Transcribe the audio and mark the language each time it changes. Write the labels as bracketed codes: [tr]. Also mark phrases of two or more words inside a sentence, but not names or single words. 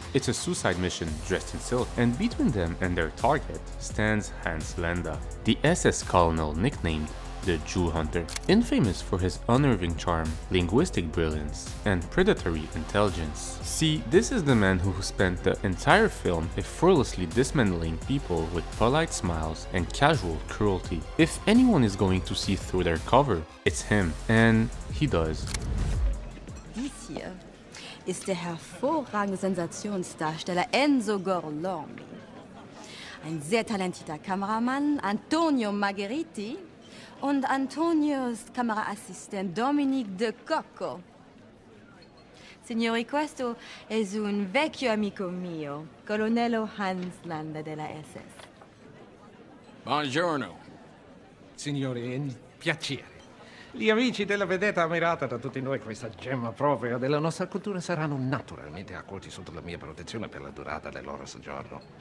[en] It's a suicide mission dressed in silk, and between them and their target stands Hans Landa, the SS colonel nicknamed the Jew Hunter, infamous for his unnerving charm, linguistic brilliance, and predatory intelligence. See, this is the man who spent the entire film effortlessly dismantling people with polite smiles and casual cruelty. If anyone is going to see through their cover, it's him, and he does. [de] Dies hier ist der hervorragende Sensationsdarsteller Enzo Gorlomi. Ein sehr talentierter Kameramann, Antonio Margheriti, und Antonios Kameraassistent Dominique De Cocco. [it] Signori, questo è un vecchio amico mio, colonnello Hans Landa della SS. Buongiorno. Signori, è un piacere. Gli amici della vedetta ammirata da tutti noi, questa gemma propria della nostra cultura, saranno naturalmente accolti sotto la mia protezione per la durata del loro soggiorno.